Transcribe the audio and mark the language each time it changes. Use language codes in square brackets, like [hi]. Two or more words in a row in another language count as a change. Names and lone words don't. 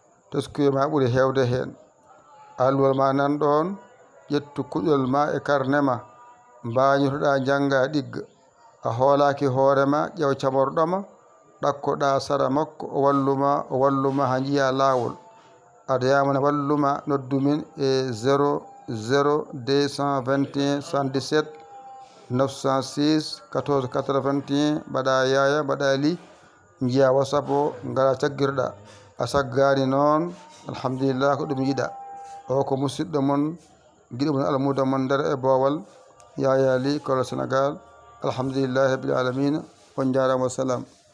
[ff] Teskuya ma ɓuri heewde heen. Alluwal ma nan ɗoon, ƴettu kuɗol ma e karne ma. Mbañotoɗa jannga ɗigga. A hoolaaki hoore ma, ƴeew camorɗo ma, ɗakkoɗa sara makko, o wallu ma, o wallu ma haa njiya laawol. Aɗa yamana wallu ma, noddu min e [fr] zéro zéro deux cent vingt et un soixante-dix-sept neuf cent six quatorze quatre-vingt-un. [ff] Mbaɗa yaya, mbaɗa li, njiya WhatsApp o, ngara caggirɗa. A saggaani noon, alhamdulillah, ko ɗum yiɗa. O ko musidɗo mon, giɗo mon, almudo mon nder e boowal. Yaya Ly, Kolda Sénégal. [ar] الحمد لله رب العالمين. [ff] On jaaraama, wa salam.